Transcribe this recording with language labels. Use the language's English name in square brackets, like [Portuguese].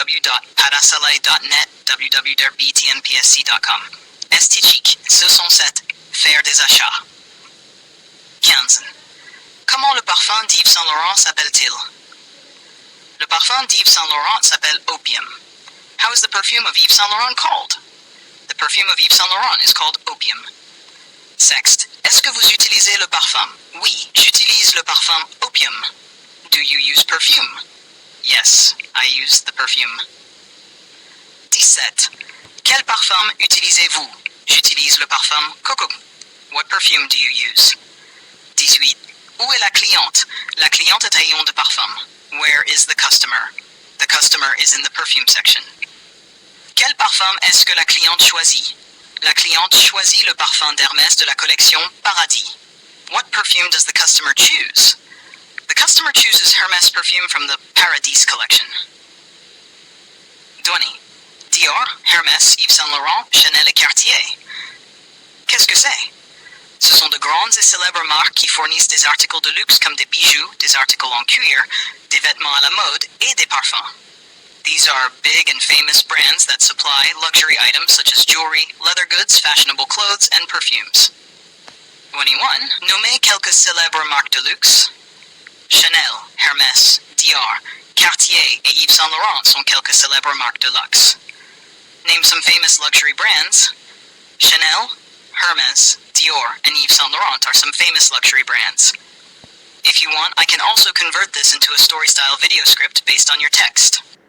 [English] www.padasaleh.net, www.btnpsc.com. [French] Estétique, ce sont 7. Faire des achats. 15. Comment le parfum d'Yves Saint Laurent s'appelle-t-il? Le parfum d'Yves Saint Laurent s'appelle Opium. [English] How is the perfume of Yves Saint Laurent called? The perfume of Yves Saint Laurent is called Opium. Sixth, [French] est-ce que vous utilisez le parfum? Oui, j'utilise le parfum Opium. [English] Do you use perfume? Yes, I use the perfume. 17. [French] Quel parfum utilisez-vous? J'utilise le parfum Coco. [English] What perfume do you use? 18. [French] Où est la cliente? La cliente est rayon de parfum. [English] Where is the customer? The customer is in the perfume section. [French] Quel parfum est-ce que la cliente choisit? La cliente choisit le parfum d'Hermès de la collection Paradis. [English] what perfume does the customer choose? The customer chooses Hermès perfume from the Paradis collection. Dwani. [French] Dior, Hermès, Yves Saint Laurent, Chanel et Cartier. Qu'est-ce que c'est? Ce sont de grandes et célèbres marques qui fournissent des articles de luxe comme des bijoux, des articles en cuir, des vêtements à la mode et des parfums. [English] These are big and famous brands that supply luxury items such as jewelry, leather goods, fashionable clothes, and perfumes. 21. [French] Nommez quelques célèbres marques de luxe. Chanel, Hermès, Dior, Cartier et Yves Saint Laurent sont quelques célèbres marques de luxe. [English] Name some famous luxury brands. Chanel, Hermès, Dior, and Yves Saint Laurent are some famous luxury brands. If you want, I can also convert this into a story-style video script based on your text.